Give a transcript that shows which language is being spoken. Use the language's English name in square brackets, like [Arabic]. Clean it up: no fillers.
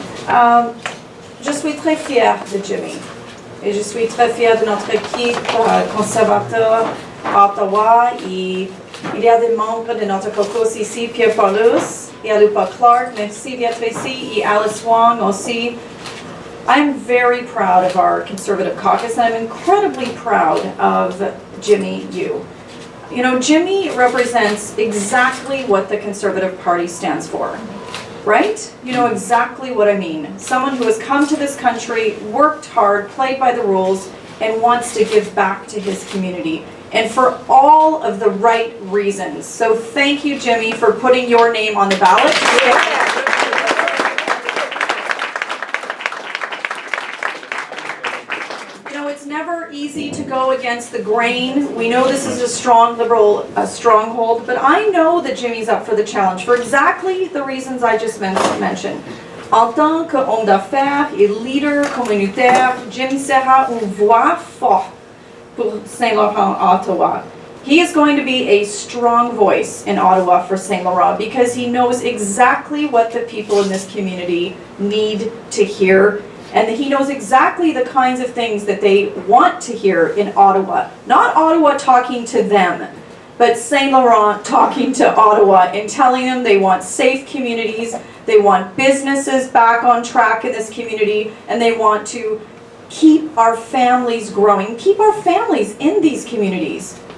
[French] Je suis très fière de Jimmy. Et je suis très fière de notre équipe conservateur à Ottawa. Et il y a des membres de notre caucus ici, Pierre Paulus et Alupa Clark. Merci d'être ici. Et Alice Wong aussi. [English] I'm very proud of our Conservative caucus, and I'm incredibly proud of Jimmy Yu. You know, Jimmy represents exactly what the Conservative Party stands for, right? You know exactly what I mean. Someone who has come to this country, worked hard, played by the rules, and wants to give back to his community, and for all of the right reasons. So thank you, Jimmy, for putting your name on the ballot. It's never easy to go against the grain. We know this is a strong liberal stronghold, but I know that Jimmy's up for the challenge for exactly the reasons I just mentioned. [French] En tant qu'homme d'affaires et leader communautaire, Jimmy sera une voix forte pour Saint-Laurent, Ottawa. [English] He is going to be a strong voice in Ottawa for Saint-Laurent because he knows exactly what the people in this community need to hear. And he knows exactly the kinds of things that they want to hear in Ottawa. Not Ottawa talking to them, but Saint Laurent talking to Ottawa and telling them they want safe communities, they want businesses back on track in this community, and they want to keep our families growing, keep our families in these communities.